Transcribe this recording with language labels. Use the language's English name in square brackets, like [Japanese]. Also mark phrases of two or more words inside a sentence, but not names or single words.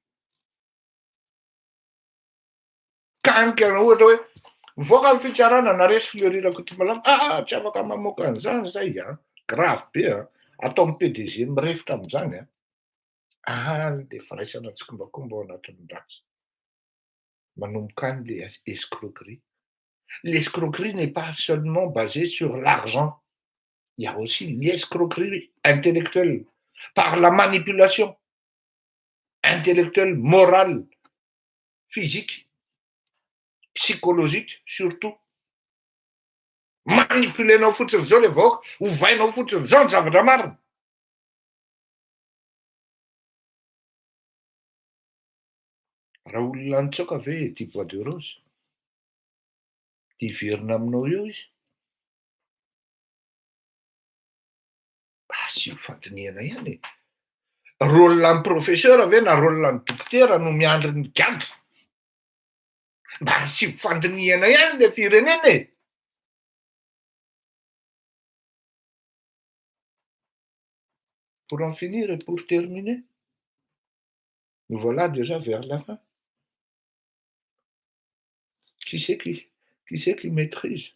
[Malagasy] Kanika ohatra hoe mivoaka ny fitsarana na resy Fleury Rakotomalala, tsy afaka mamoaka an'izany zay, grave be. ataon'ny PDG mirefitra amin'izany le firaisana tsikimbakomba ao anatin'ny ratsy manomboka any le escroquerie. [French] L'escroquerie n'est pas seulement basée sur l'argent. Il y a aussi l'escroquerie intellectuelle par la manipulation intellectuelle, morale, physique, psychologique surtout. [Malagasy] Manipulenao fotsiny zao le vahoaka, hovainao fotsiny zao ny zavatra marina. Raha olona nitsoaka ve ty [French] bois de rose, [Malagasy] ty iverina aminao eo izy, sy ho fandiniana ihany e. Rôlan'ny professeur ve na rôlan'ny dokotera no miandry ny gadra, mba sy ho fandiniana ihany le firenena e. [French] Pour en finir et pour terminer, nous voilà déjà vers la fin. Qui c'est qui maîtrise?